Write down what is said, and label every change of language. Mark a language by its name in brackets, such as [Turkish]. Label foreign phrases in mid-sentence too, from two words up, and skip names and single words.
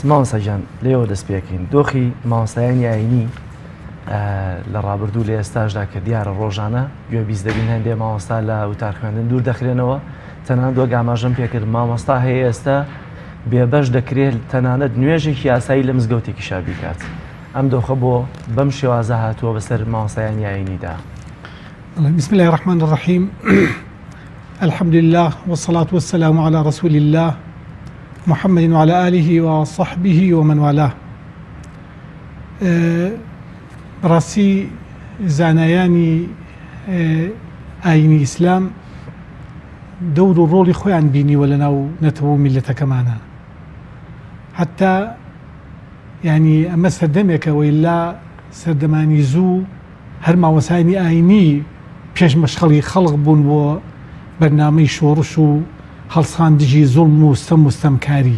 [Central Kurdish] مامۆستا گیان لێەوە دەست پێکەین دۆخی مامۆستایانی ئاینی لە ڕابردوو لە ئێستاشدا کە دیارە ڕۆژانە گوێبیست دەبین هەندێ مامۆستا لە وتار خوێندن دوور دەخرێنەوە تەنانەت وەک ئاماژەم پێکرد مامۆستا هەیە ئێستا بێبەش دەکرێت تەنانەت نوێژێکی یاسایی لە مزگەوتێکی شا بیکات. ئەم دۆخە بۆ بەم شێوازە هاتووە بەسەر مامۆستایانی ئاینیدا. [Arabic] بسم الله الرحمن الرحيم الحمد لله والصلاة والسلام على رسول الله محمد وعلى آله وصحبه ومن والاه. [Central Kurdish] ڕاستی زانایانی ئاینی ئیسلام دەور و ڕۆڵی خۆیان بینیوە لە ناو نەتەوە و میلەتەکەمانە حتا ینی ئەمە سەردەمێکەوەی لا سەردەمانی زوو هەر مامۆستایانی ئاینی پێشمەشخەڵی خەڵق بوون بۆ بەرنامەی شۆڕش و هەڵساندژی زوڵم و ستەمکاری.